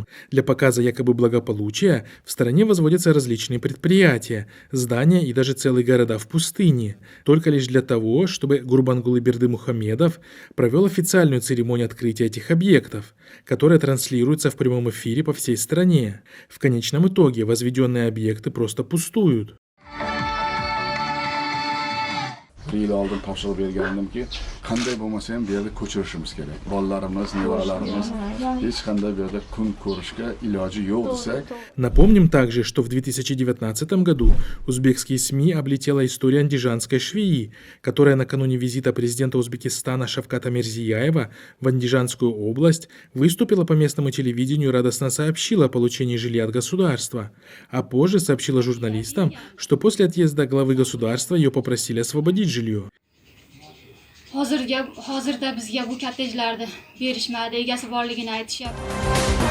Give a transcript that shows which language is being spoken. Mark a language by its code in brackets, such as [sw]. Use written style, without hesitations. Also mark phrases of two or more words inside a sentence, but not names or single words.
[ru] Для показа якобы благополучия в стране возводятся различные предприятия, здания и даже целые города в пустыне, только лишь для того, чтобы Гурбангулы Бердымухамедов провел официальную церемонию открытия этих объектов, которая транслируется в прямом эфире по всей стране. В конечном итоге возведенные объекты просто пустуют. [uz] Yil oldin topshiriq bergandim-ki, qanday bo'lmasa ham bu yerda ko'chirishimiz kerak. Bolalarimiz, nevaralarimiz hech qanday bu yerda kun ko'rishga iloji yo'q desak. [ru] Напомним также, что в 2019 году узбекские СМИ облетела история андижанской швеи, которая накануне визита президента Узбекистана Шавката Мирзияева в Андижанскую область выступила по местному телевидению и радостно сообщила о получении жилья от государства, а позже сообщила журналистам, что после отъезда главы государства ее попросили освободить жилье. [uz] Hozirda bizga bu kottejlarni berishmadi, egasi borligini aytishyapti.